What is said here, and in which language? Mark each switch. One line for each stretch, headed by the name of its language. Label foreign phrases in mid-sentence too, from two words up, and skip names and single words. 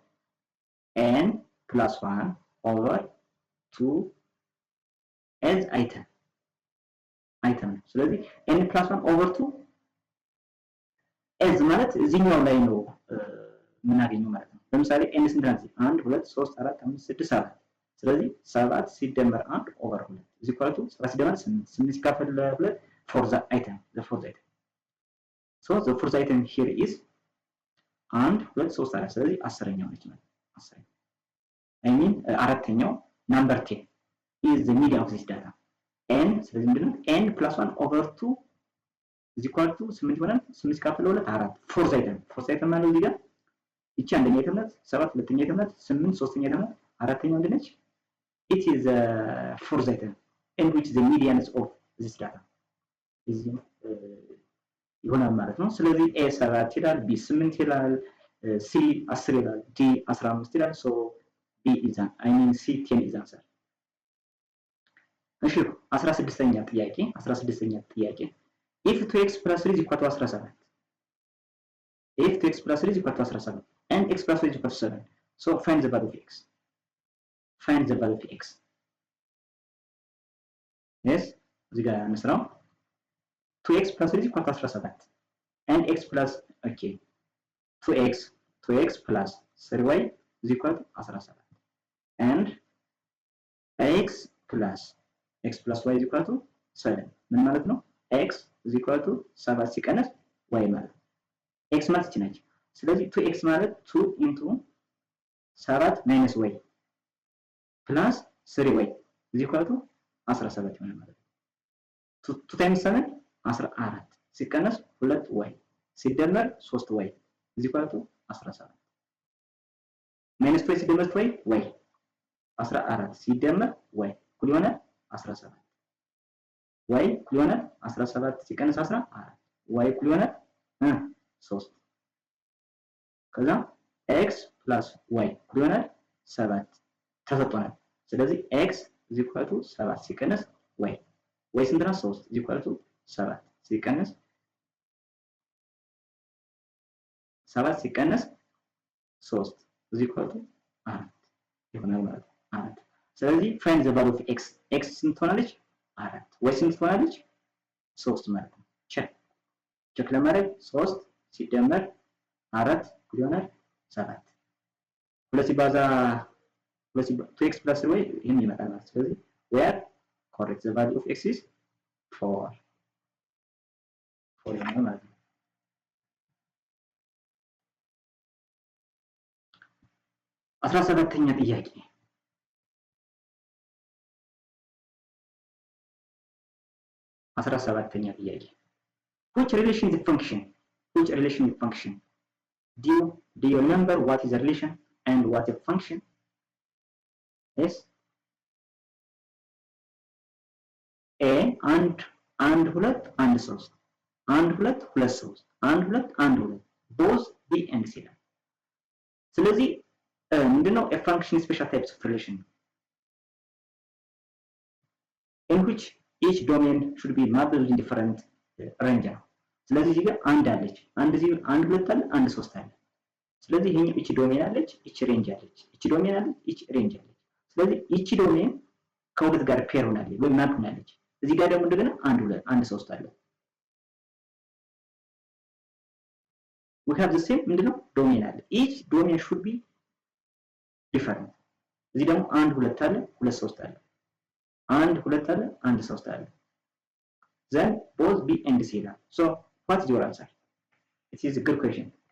English: 1 over 2 as item
Amharic: ስለዚህ
English: n plus 1 over 2 as
Amharic: ማለት እዚህኛው ላይ ነው የምናገኘው ማለት ነው ለምሳሌ n ስንት ናት 1 2 3 4 5 6 7 ስለዚህ 7 ሲደመር
English: 1 over 2 is equal to 7
Amharic: ሲደመር 8 ሲካፈል ለ2
English: for the item so the fourth item here is 1 2 3 4
Amharic: ስለዚህ 10ኛው ነች ማለት
English: 10 I mean አራተኛው number 10 is the median of this data n
Amharic: ስለዚህ ምንድነው
English: n plus 1 over 2 is equal to 8
Amharic: ይሆናል 8 ሲካፈል ለ2 4
English: fourth item
Amharic: ማለት እዚህ ጋር እቺ አንደኛ አይተም ናት 7 ሁለተኛ አይተም ናት 8 ሶስተኛ አይተም ናት አራተኛው እንደነች
English: it is the fourth item in which the median of this data is
Amharic: ይሆናል ማለት ነው ስለዚህ a 7 ይላል b 8 ይላል c 10 ይላል d 15 ይላል
English: so b is I mean c 10 is answer
Amharic: እሺ 16ኛ ጥያቄ
English: if 2x plus 3 is equal to 17 if 2x plus 3 is equal to 17 and x plus 3 is equal to 7 so find the value of x yes
Amharic: እዚህ ጋር እንስራው
English: 2x plus 3 is equal to 17 and x plus okay 2x plus 3y is equal to 17 and x plus y is equal to 7
Amharic: ምን ማለት ነው
English: x is equal to 7
Amharic: ሲቀነስ y ማለት x ማለት እቺ ነች ስለዚህ 2x ማለት
English: 2 into 7 minus y plus 3y is equal to 17
Amharic: ይሆናል ማለት ነው
English: 2 times 7 14
Amharic: ሲቀነስ 2y ሲደመር
English: 3y is equal to 17 minus 2
Amharic: ሲደመር 2y 14 ሲደመር y እኩል ይሆናል 17 y እኩል ይሆናል 17 ሲቀነስ 14 y እኩል ይሆናል 3 ከዛ
English: x plus y
Amharic: እኩል ይሆናል 7 ተሰጥቷል ስለዚህ
English: x is equal to 7
Amharic: ሲቀነስ y ስንት ነው
English: 3 is equal to 7
Amharic: ሲቀነስ
English: 3 is equal to 4
Amharic: ይሆናል ማለት ነው 4 ስለዚህ
English: find the value of x
Amharic: ስንት ሆናለች 4 y ስንት ሆናለች 3 ማለት ነው ቼክ ለማድረግ 3 ሲደመር 4 ይሆናል 7 ሁለት ሲባዛ
English: 2x plus y
Amharic: ይሄን ይመጣል ማለት ስለዚህ
English: where correct the value of x is 4
Amharic: ይሆናል ማለት ነው 17ኛ ጥያቄ
English: which relation is function do you remember what is the relation and what is a function yes a and ሁለት and 3 and ሁለት 3 and ሁለት both b and c
Amharic: ስለዚህ ምንድነው
English: a function special types of relation in which each domain should be modeled in different range
Amharic: ስለዚህ እዚህ ጋር አንድ አለች፣ አንድ እዚህ አንድ ሁለት አለ፣ አንድ ሶስት አለ። ስለዚህ ይሄኛው እቺ ዶሜን አለች፣ እቺ ሬንጅ አለች፣ እቺ ዶሜን አለች፣ እቺ ሬንጅ አለች። ስለዚህ እቺ ዶሜን ከሁለት ጋር ፔር ሆናለች ወይ ማፕ ሆናለች። እዚህ ጋር ደግሞ እንደገና አንድ ሶስት አለ።
English: we have the same
Amharic: ምንድነው ዶሜን አለ።
English: each domain should be different።
Amharic: እዚህ ደግሞ አንድ ሁለት አለ፣ ሁለት ሶስት አለ፣ አንድ ሁለት አለ፣ አንድ ሶስት አለ።
English: then both B and C
Amharic: ይላል።
English: so what is your answer? It is a good question.